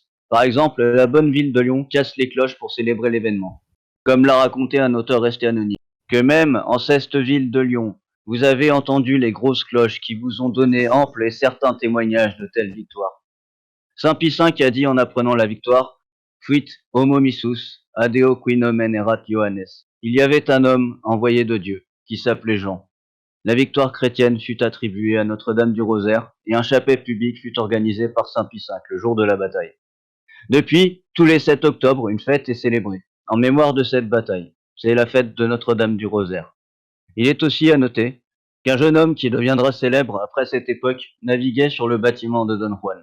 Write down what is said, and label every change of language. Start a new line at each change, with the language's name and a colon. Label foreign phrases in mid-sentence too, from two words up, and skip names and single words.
French: Par exemple, la bonne ville de Lyon casse les cloches pour célébrer l'événement. Comme l'a raconté un auteur resté anonyme, que même en cette ville de Lyon, vous avez entendu les grosses cloches qui vous ont donné ample et certain témoignage de telle victoire. Saint Pie V a dit en apprenant la victoire,
Latin: Fuit homo missus, adeo qui nomen erat Johannes.
French: Il y avait un homme envoyé de Dieu, qui s'appelait Jean. La victoire chrétienne fut attribuée à Notre-Dame du Rosaire et un chapet public fut organisé par Saint Pie V le jour de la bataille. Depuis, tous les 7 octobre, une fête est célébrée, en mémoire de cette bataille. C'est la fête de Notre-Dame du Rosaire. Il est aussi à noter qu'un jeune homme qui deviendra célèbre après cette époque naviguait sur le bâtiment de Don Juan.